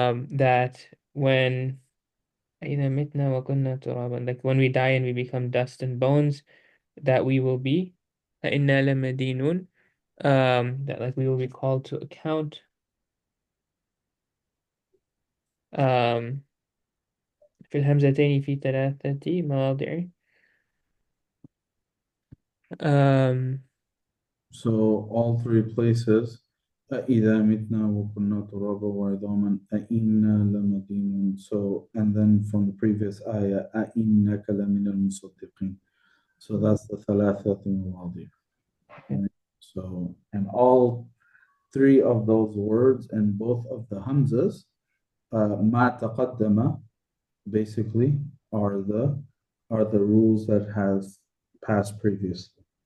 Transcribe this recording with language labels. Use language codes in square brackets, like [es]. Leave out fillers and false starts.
[en] that when [ar] إذا متنا وكنا ترابا [en] like when we die and we become dust and bones that we will be [ar] إنا لمدينون [en] that like we will be called to account um [ar] في الهمزتين في 3 مواضع [en] um So all 3 places. [ar] إذا متنا وكنا ترابا وعظاما أئنا لمدينون. [en] So and then from the previous ayah [ar] أئنك لمن المصدقين. [en] So that's the [ar] ثلاثة مواضع. [en] Right? So and all 3 of those words and both of the hamzas [ar] ما تقدم [en] basically are the rules that has passed previously.